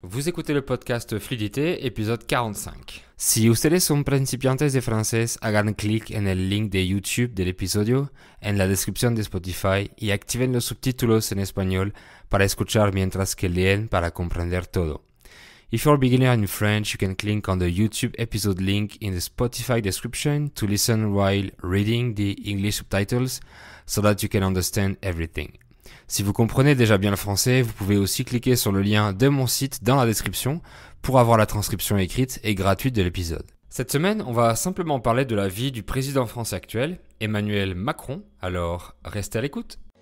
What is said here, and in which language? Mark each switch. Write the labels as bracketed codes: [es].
[fr] Vous écoutez le podcast Fluidité, épisode 45. [es] Si ustedes son principiantes de francés, hagan clic en el link de YouTube del episodio, en la descripción de Spotify y activen los subtítulos en español para escuchar mientras que leen para comprender todo. [en] If you're a beginner in French, you can click on the YouTube episode link in the Spotify description to listen while reading the English subtitles so that you can understand everything. [fr] Si vous comprenez déjà bien le français, vous pouvez aussi cliquer sur le lien de mon site dans la description pour avoir la transcription écrite et gratuite de l'épisode. Cette semaine, on va simplement parler de la vie du président français actuel, Emmanuel Macron, alors restez à l'écoute.